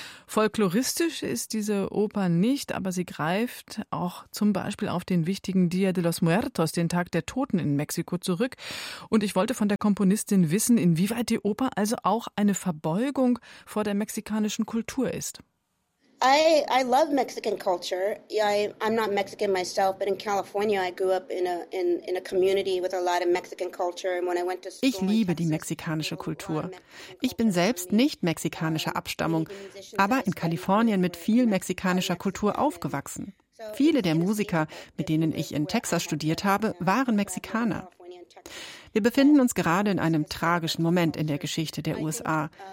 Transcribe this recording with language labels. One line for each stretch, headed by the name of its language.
German: Folkloristisch ist diese Oper nicht, aber sie greift auch zum Beispiel auf den wichtigen Dia de los Muertos, den Tag der Toten in Mexiko, zurück. Und ich wollte von der Komponistin wissen, inwieweit die Oper also auch eine Verbeugung vor der mexikanischen Kultur ist.
English: I love Mexican culture. I'm not Mexican myself, but in California I grew up in a community with a lot of Mexican culture. And when I went to school,
German: ich liebe die mexikanische Kultur. Ich bin selbst nicht mexikanischer Abstammung, aber in Kalifornien mit viel mexikanischer Kultur aufgewachsen. Viele der Musiker, mit denen ich in Texas studiert habe, waren Mexikaner. Wir befinden uns gerade in einem tragischen Moment in der Geschichte der USA.